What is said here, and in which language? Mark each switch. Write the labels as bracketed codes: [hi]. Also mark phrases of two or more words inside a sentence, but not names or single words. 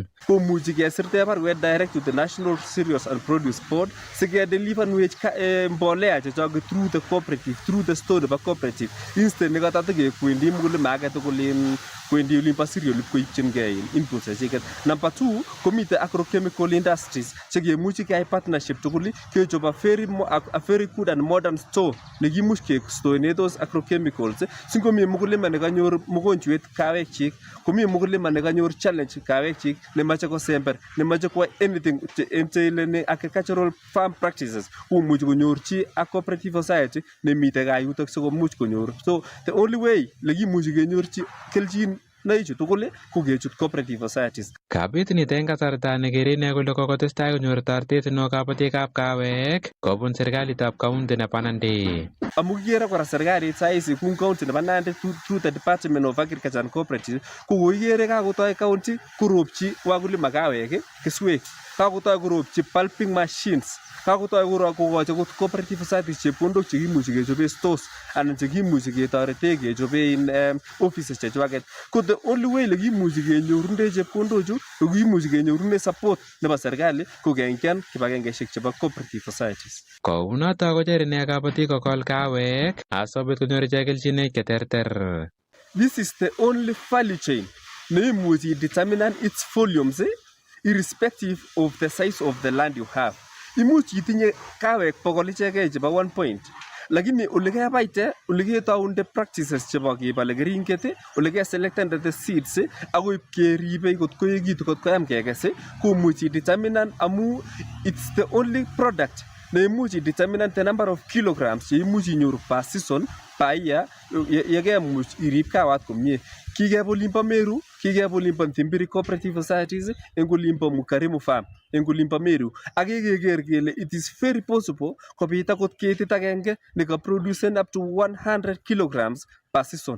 [kln] Komuchi kesirte barwet [en] direct to the National Cereals and Produce Board [kln] sikedeliverwech mbolea chechoket [en] through the cooperative, through the store [kln] nebo [en] cooperative instead [kln] nekatatekekwendi mkulima age tugul kwendi olimbo cereal koipchingei inputs chechiket. [en] Number 2 [kln] komite [en] agrochemical industries [kln] chekemuchi keyai partnership tugul kechop [en] a very good and modern store [kln] nekimuch kestone [en] those agrochemicals [kln] singomi mkulima nekanyor mogonjwet kaawekchik, komi mkulima nekanyor challenge kaawekchik nemache kosember, nemache kwa anything entaileni [en] agricultural farm practices [kln] komuchi konyorchi [en] a cooperative society [kln] nemite kayutok sikomuch konyor. So [en] the only way [kln] lekimuchi kenyorchi kelchin naichu tugul ko kechut [en] cooperative societies. [kln] Kabit nito eng kasarta nekere ine kole kokotestai konyor toretet neo kabatikab kaawek kobun serikalitab kaunti nebo Nandi. Amu kikere kora serikalit saisi kou county nebo Nandi [en] through the Department of Agriculture and Cooperative [kln] ko koikere kakotoi county koropchi wakulima kaawek keswek, kakotoi koropchi [en] pulping machines, [kln] kakotoi kokochi [en] cooperative societies [kln] chepkondok chekimuchi kechobe stores anan chekimuchi ketorete kechobe offices chechwaket. Ko [en] the only way [kln] lekimuchi kenyorunde chepkondochu kokimuchi kenyorunde support nebo serikali ko keng'en kibagengeisiek chebo [en] cooperative societies. [kln] Kou noto kocher ine kabatik kokol kaawek asobit konyor ichek kelchinoik cheterter. [en] This is the only value chain neimuchi determine its volumes irrespective of the size of the land you have. [kln] Imuch itinye kaawek 100 ichekei chebo 1 point lakini olekebaite oleketaunde practices chebo kebale keringet olekeselectende [en] the seeds [kln] akoib keribe kot koekitu kot koyam kekes komuchi determine amu [en] it's the only product [kln] neimuchi determine [en] the number of kilograms [kln] cheimuchi inyoru [en] per season per year [kln] yekemuch irib kaawat komie. Kikebe olimbo Meru, kikebe olimbo Ntimbiri [en] cooperative societies [kln] eng olimbo Mukarimu farm eng olimbo Meru ak keker kele [en] it is very possible [kln] kobit akot ketit agenge nekaproducen [en] up to 100 kilograms per season.